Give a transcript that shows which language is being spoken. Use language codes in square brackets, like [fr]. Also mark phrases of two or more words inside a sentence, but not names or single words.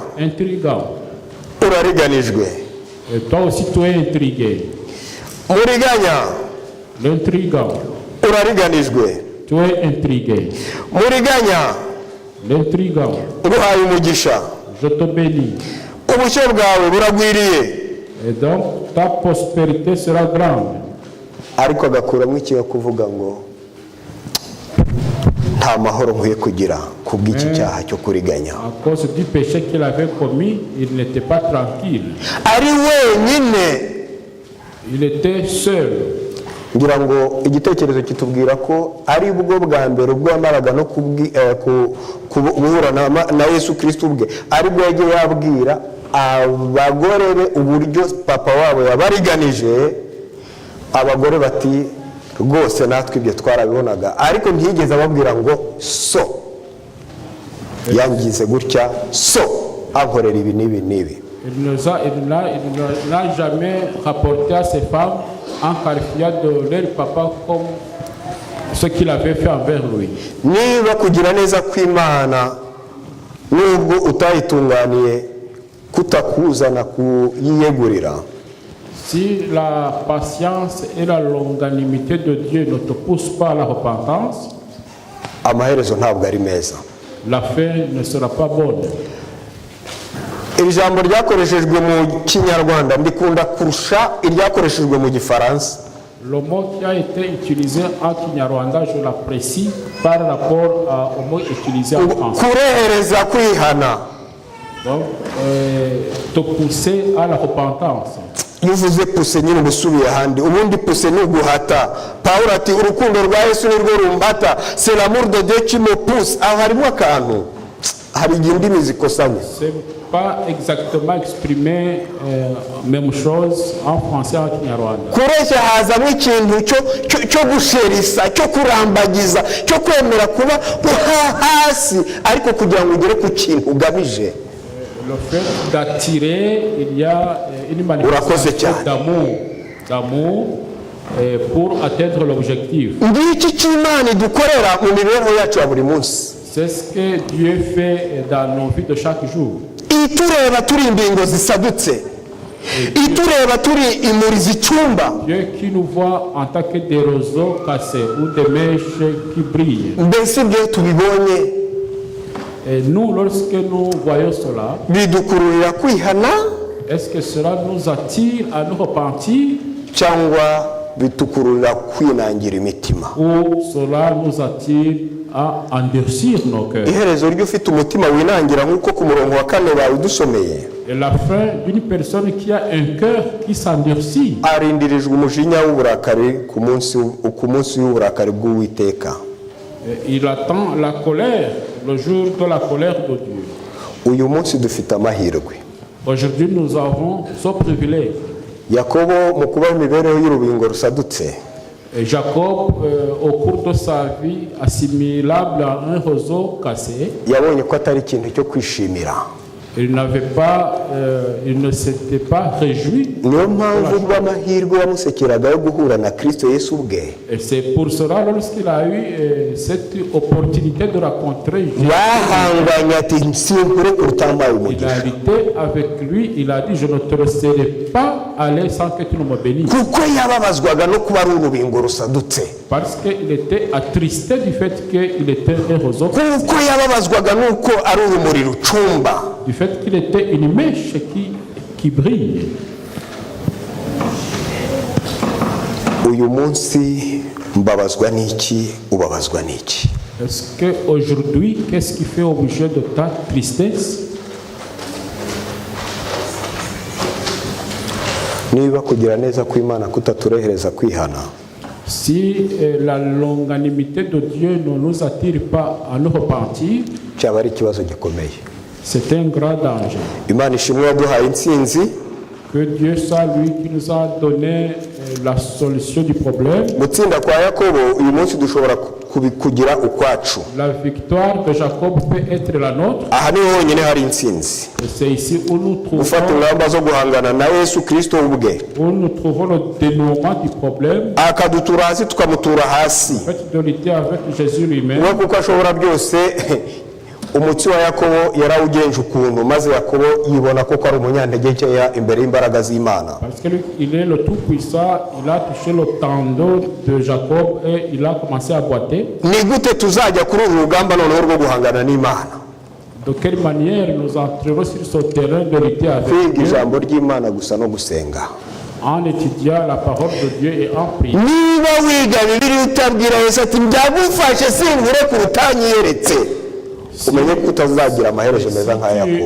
[fr] intrigant. [rw] urariganijwe. [fr] Et toi aussi tu es intrigué. [rw] Muriganya, [fr] L'intrigant, [rw] urariganijwe. [fr] tu es intrigué. [rw] Muriganya, [fr] L'intrigant, [rw] nguhaye umugisha. [fr] je te bénis. [rw] Ubushyo bwawe buragwiriye. [fr] Et donc ta prospérité sera grande. [rw] Ariko agakuramo ikiyo kuvuga ngo nta mahoro nkwiye kugira kubw'iki cyaha cyo kuriganya. [fr] À cause du péché qu'il avait commis, il n'était pas tranquille. [rw] Ari wenyine. [fr] Il était seul. [rw] Ngira ngo igitekerezo kitubwira ko ari bwo bwa mbere ubwo yamaraga no kubuhura na Yesu Kristo ubwe, ari bwo yagiye yabwira abagore be uburyo papa wabo yabariganije. Abagore bati rwose natwe ibyo twarabibonaga ariko ntiyigeze ababwira ngo so yangize gutya so ankorera ibi n'ibi n'ibi. [fr] Il n'a jamais rapporté à ses femmes en qualifiant de leur papa comme ce qu'il avait fait envers lui. [rw] Niba kugira neza kw'Imana nubwo utayitunganiye kutakuzana kuyiyegurira, [fr] si la patience et la longanimité de Dieu ne te poussent pas à la repentance, [rw] amaherezo ntabwo ari meza. [fr] La fin ne sera pas bonne. [rw] Iri jambo ryakoreshejwe mu Kinyarwanda ndikunda kurusha iryakoreshejwe mu Gifaransa. [fr] Le mot qui a été utilisé en Kinyarwanda, je l'apprécie par rapport au mot utilisé en français. [rw] Kurehereza kwihana. [fr] Donc, te pousser à la repentance. [rw] Iyo uvuze puse nyine ubusubiye ahandi, ubundi puse ni uguhata. Pawulo ati urukundo rwa Yesu nirwo rumbata, [fr] c'est l'amour de Dieu qui me pousse. [rw] Aho harimo akantu, hari indimi zikosanye. [fr] C'est pas exactement exprimé même chose en français en Kinyarwanda. [rw] Kureshya hazamo ikintu cyo gusherisa, cyo kurambagiza, cyo kwemera kuba hasi ariko kugira ngo ugere ku kintu ugamije. [fr] Le fait d'attirer, il y a une manifestation d'amour pour atteindre l'objectif. [rw] Ngiki cy'Imana dukorera mu mibereho yacu ya buri munsi. [fr] C'est ce que Dieu fait dans nos vies de chaque jour. [rw] Itureba turi imbingo zisadutse, itureba turi imuri zicumba. [fr] Dieu qui nous voit en tant que des roseaux cassés ou des mèches qui brillent. [rw] Mbese ibyo tubibonye, [fr] et nous, lorsque nous voyons cela, [rw] bidukururira kwihana, [fr] est-ce que cela nous attire à nous repentir, [rw] cyangwa bitukururira kwinangira imitima? [fr] ou cela nous attire à endurcir nos cœurs? [rw] Iherezo ryo ufite umutima winangira nk'uko ku murongo wa 4 bawe dusomeye. [fr] Et la fin d'une personne qui a un cœur qui s'endurcit, [rw] arindirijwe umujinya w'uburakari ku munsi w'uburakari bw'Uwiteka. [fr] il attend la colère, le jour de la colère de Dieu. [rw] Uyu munsi dufite amahirwe. [fr] Aujourd'hui, nous avons ce privilège. [rw] Yakobo mu kuba imibereho y'urubingo rusadutse, [fr] Et Jacob, au cours de sa vie, assimilable à un roseau cassé, [rw] yabonye ko atari ikintu cyo kwishimira. [fr] il ne s'était pas réjoui. [rw] Niyo mpamvu bw'amahirwe yamusekeraga yo guhura na Kristo Yesu ubwe. [fr] Et c'est pour cela, lorsqu'il a eu cette opportunité de rencontrer Jésus, [rw] bahanganye ati nsinkure kurutambaye [fr] il a [rw] umugisha. [fr] été avec lui, il a dit, je ne te laisserai pas aller sans que tu ne me bénisses. [rw] Kuko yababazwaga no kuba ari urubingo rusadutse. [fr] Parce qu'il était attristé du fait qu'il était un roseau cassé, [rw] Kuko yababazwaga nuko ari urumuri rucumba. [fr] du fait qu'il était une mèche qui brille. [rw] Uyu munsi mbabazwa n'iki, ubabazwa n'iki? [fr] Est-ce qu'aujourd'hui, qu'est-ce qui fait objet de ta tristesse? [rw] Niba kugira neza kw'Imana kutaturehereza kwihana, [fr] Si la longanimité de Dieu ne nous attire pas à nous repentir, [rw] cyaba ari ikibazo gikomeye. [fr] c'est un grand danger. [rw] Imana ishimwe yaduhaye intsinzi. [fr] Que Dieu soit lui qui nous a donné la solution du problème. [rw] Gutsinda kwa Yakobo uyu munsi dushobora kugira ukwacu. [fr] La victoire de Jacob peut être la nôtre. [rw] Aha niho honyine hari intsinzi. [fr] Et c'est ici où nous [rw] Gufata ingamba zo guhangana na Yesu Kristo ubwe. [fr] nous trouvons le dénouement du problème. [rw] Akadutura hasi tukamutura hasi. [fr] En fait, de lutter avec Jésus lui-même. [rw] Uwo kuko ashobora byose. Umutsi wa Yakobo yarawugenje ukuntu maze Yakobo yibona ko ari umunyantege nkeya imbere y'imbaraga z'Imana. [fr] Parce qu'il est le tout-puissant, il a touché le tendon de Jacob et il a commencé à boiter. [rw] Ni gute tuzajya kuri uru rugamba noneho rwo guhangana n'Imana? [fr] De quelle manière nous entrerons sur ce terrain de lutter avec [rw] Kwiga [fr] Dieu [rw] ijambo ry'Imana gusa no gusenga. [fr] en étudiant la parole de Dieu et en priant. [rw] Niba wiga Bibiliya utabwira Yesu ati byagufashe sinkure kurutanyeretse, umenye ko utazagira amaherezo meza nka Yakobo.